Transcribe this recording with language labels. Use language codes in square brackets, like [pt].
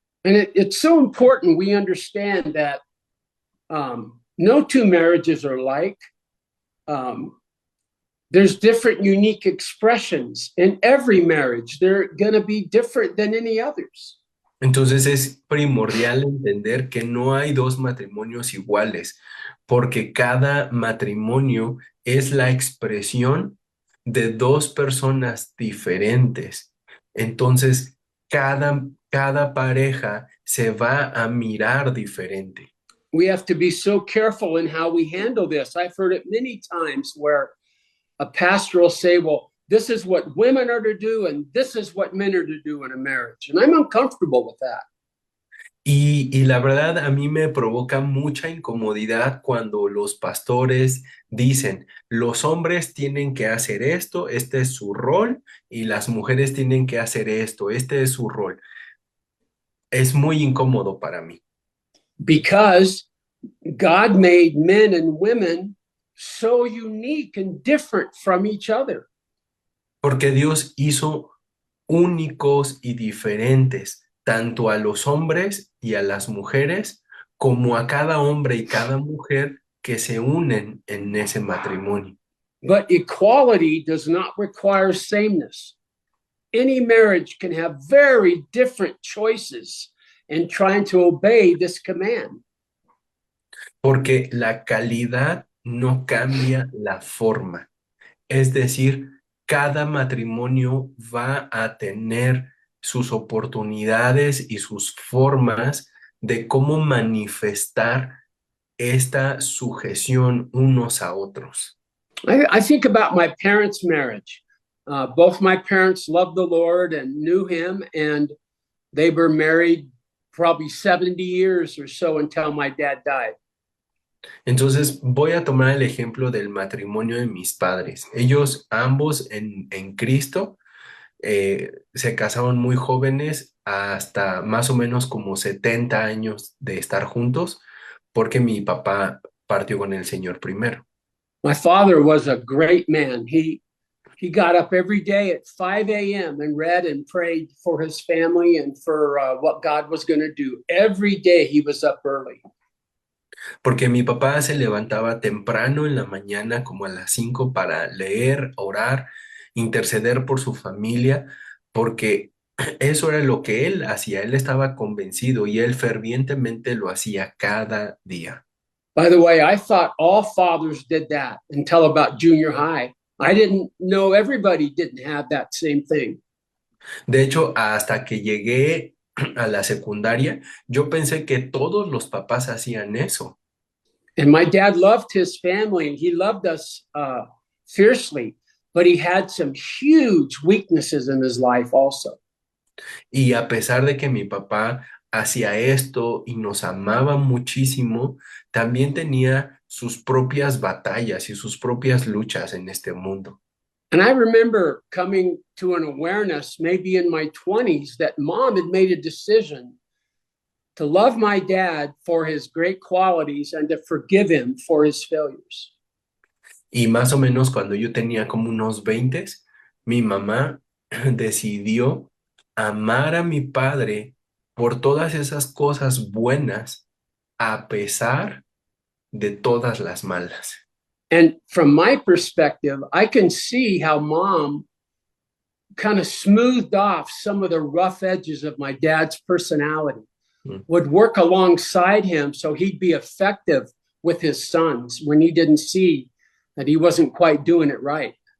[en] And it's so important we understand that no two marriages are alike. There's different unique expressions in every marriage. They're going to be different than any others. [es] Entonces es primordial entender que no hay dos matrimonios iguales, porque cada matrimonio es la expresión de dos personas diferentes. Entonces, cada pareja se va a mirar diferente. [en] We have to be so careful in how we handle this. I've heard it many times where a pastor will say, well, this is what women are to do and this is what men are to do in a marriage. And I'm uncomfortable with that. [es] Y la verdad a mí me provoca mucha incomodidad cuando los pastores dicen, los hombres tienen que hacer esto, este es su rol, y las mujeres tienen que hacer esto, este es su rol. Es muy incómodo para mí. [en] Because God made men and women so unique and different from each other. [es] Porque Dios hizo únicos y diferentes tanto a los hombres y a las mujeres, como a cada hombre y cada mujer que se unen en ese matrimonio. [en] But equality does not require sameness. Any marriage can have very different choices in trying to obey this command. [es] Porque la calidad no cambia la forma. Es decir, cada matrimonio va a tener sus oportunidades y sus formas de cómo manifestar esta sujeción unos a otros. [en] I think about my parents' marriage. Both my parents loved the Lord and knew him, and they were married probably 70 years or so until my dad died. [es] Entonces voy a tomar el ejemplo del matrimonio de mis padres. Ellos ambos en Cristo se casaron muy jóvenes, hasta más o menos como 70 años de estar juntos, porque mi papá partió con el Señor primero. [en] My father was a great man. He got up every day at 5 a.m. and read and prayed for his family and for what God was going to do. Every day he was up early. [es] Porque mi papá se levantaba temprano en la mañana, como a las 5, para leer, orar, interceder por su familia, porque eso era lo que él hacía. Él estaba convencido y él fervientemente lo hacía cada día. [en] By the way, I thought all fathers did that until about junior high. I didn't know everybody didn't have that same thing. [es] De hecho, hasta que llegué a la secundaria, yo pensé que todos los papás hacían eso. [en] And my dad loved his family and he loved us fiercely, but he had some huge weaknesses in his life also. [es] Y a pesar de que mi papá hacía esto y nos amaba muchísimo, también tenía sus propias batallas y sus propias luchas en este mundo. [en] And I remember coming to an awareness, maybe in my 20s, that mom had made a decision to love my dad for his great qualities and to forgive him for his failures. [es] Y más o menos cuando yo tenía como unos 20, mi mamá decidió amar a mi padre por todas esas cosas buenas, a pesar de todas las malas. [en] And from my perspective, I can see how mom kind of smoothed off some of the rough edges of my dad's personality, Mm. would work alongside him so he'd be effective with his sons when he didn't see that he wasn't quite doing it right.